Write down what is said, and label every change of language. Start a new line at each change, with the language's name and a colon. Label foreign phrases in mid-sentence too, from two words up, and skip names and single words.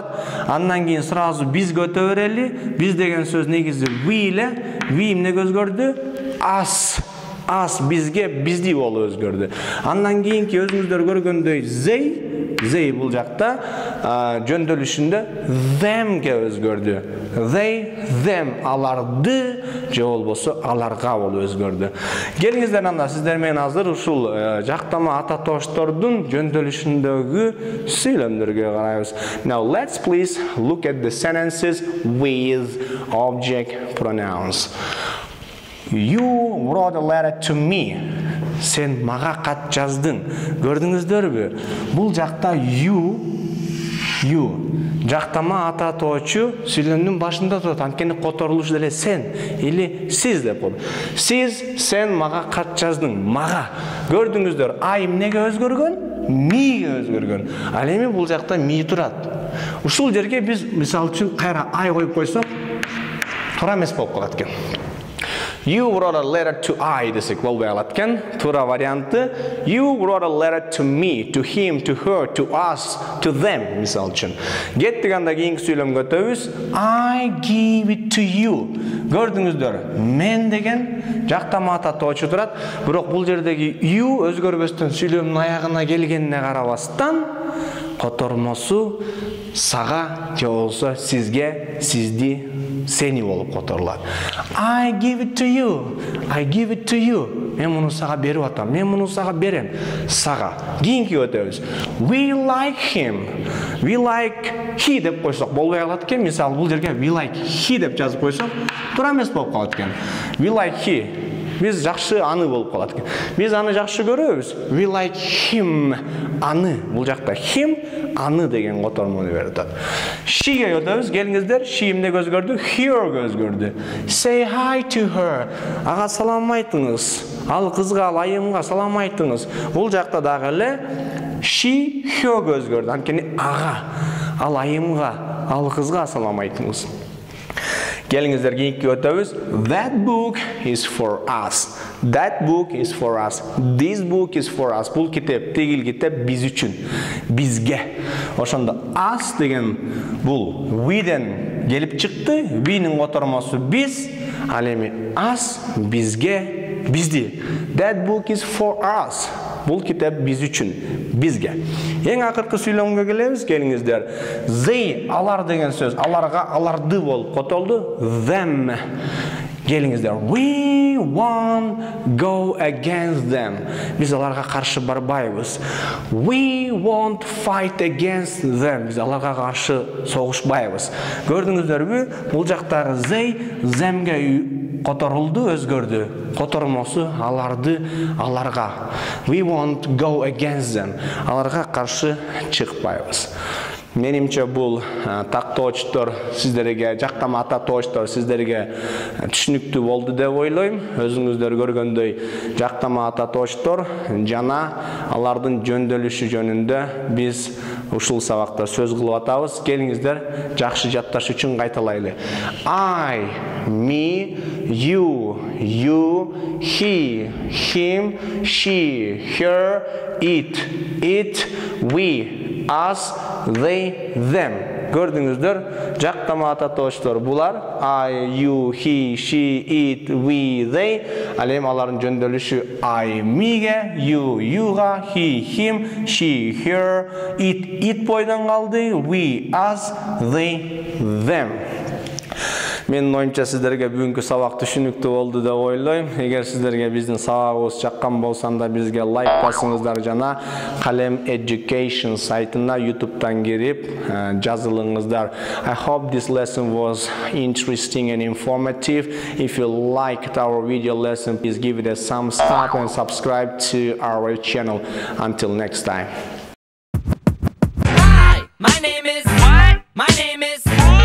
Kyrgyz: Андан кийин сразу бизге өтө берели. Биз деген сөз негизи we эле. We эмнеге өзгөрдү? As бизге, бизди болуп өзгөрдү. Андан кийинки өзүңүздөр көргөндөй they бул жакта жөндөөлүшүндө themге өзгөрдү. They, them, аларды же болбосо аларга болуп өзгөрдү. Келиңиздер анда сиздер менен азыр ушул жактама ататоштордун жөндөөлүшүндөгү сүйлөмдөргө карайбыз.
English: Now let's please look at the sentences with object pronouns. You wrote a letter to me.
Kyrgyz: Сен мага кат жаздың. Көрдүңүздөрбү? Бул жакта you жактама ататоочу сүйлөмдүн башында турат. Анткени которулуш деле сен или сиз деп болот. Сиз, сен мага кат жаздың. Мага. Көрдүңүздөр, I эмнеге өзгөргөн? Миге өзгөргөн. Ал эми бул жакта ми турат. Ушул жерге биз мисалы үчүн кайра I коюп койсок, туура эмес болуп калат экен.
English: You wrote a letter to I
Kyrgyz: десек болбой алат экен. Туура варианты
English: You wrote a letter to me, to him, to her, to us, to them.
Kyrgyz: Мисал үчүн. Кеттик анда кийинки сүйлөмгө өтөбүз.
English: I give it to you.
Kyrgyz: Көрдүңүздөр, мен деген жактама ата тоочу турат. Бирок бул жердеги you өзгөрбөстөн сүйлөмдүн аягына келгенине карабастан котормосу сага же болсо сизге, сизди, сени болуп которулат.
English: I give it to you. I give it to you.
Kyrgyz: Мен муну сага берип атам. Мен муну сага берем. Сага. Кийинки өтөбүз.
English: We like him. We like he
Kyrgyz: деп койсок болбой калат экен. Мисалы бул жерге
English: we like he
Kyrgyz: деп жазып койсок, туура эмес болуп калат экен.
English: We like he.
Kyrgyz: Биз жакшы аны болуп калат экен. Биз аны жакшы көрөбүз.
English: We like him.
Kyrgyz: Аны. Бул жакта him аны деген котормону берет. She'ге өтөбүз. Келиңиздер. She эмне өзгөрдү? Her өзгөрдү.
English: Say hi to her.
Kyrgyz: Ага салам айтыңыз. Ал кызга, ал айымга салам айтыңыз. Бул жакта дагы эле
English: she her
Kyrgyz: өзгөрдү. Анткени ага, ал айымга, ал кызга салам айтыңыз. Келиңиздер кийинки өтөбүз.
English: That book is for us. That book is for us. This book is for us.
Kyrgyz: Бул китеп, тигил китеп биз үчүн, бизге. Ошондо us деген бул we'ден келип чыкты. We'нин котормосу биз, ал эми us бизге, бизди.
English: That book is for us.
Kyrgyz: Бул китеп биз үчүн, бизге. Эң акыркы сүйлөмгө келебиз, келиңиздер. They, алар деген сөз, аларга, аларды болуп котолду.
English: Them. Келиңиздер. We won't go against them.
Kyrgyz: Биз аларга каршы барбайбыз.
English: We won't fight against them.
Kyrgyz: Биз аларга каршы согушпайбыз. Көрдүңүздөрбү? Бул жактагы they, themге которулду, өзгөрдү. Котормосу аларды, аларга.
English: We won't go against them.
Kyrgyz: Аларга каршы чыкпайбыз. Менимче бул тактоочтор сиздерге, жактама ата тоочтор сиздерге түшүнүктүү болду деп ойлойм. Өзүңүздөр көргөндөй жактама ата тоочтор жана алардын жөндөлүшү жөнүндө биз ушул сабакта сөз кылып атабыз. Келиңиздер жакшы жатташ үчүн кайталайлы.
English: I, me, you, he, him, she, her, it, we, us, they, them.
Kyrgyz: Көрдүңүздөр, жактама ата тоочтор булар.
English: I, you, he, she, it, we, they.
Kyrgyz: Ал эми алардын жөндөлүшү
English: I, meге, you, youга, he, him, she, her, it
Kyrgyz: бойдон калды,
English: we, us, they, them.
Kyrgyz: Менин оюмча сиздерге бүгүнкү сабак түшүнүктүү болду деп ойлойм. Эгер сиздерге биздин сабагыбыз жаккан болсо анда бизге лайк басыңыздар жана Kalem Education сайтына YouTube'дан кирип жазылыңыздар.
English: I hope this lesson was interesting and informative. If you liked our video lesson, please give it a thumbs up and subscribe to our channel. Until next time. Hi, my name is what? My name is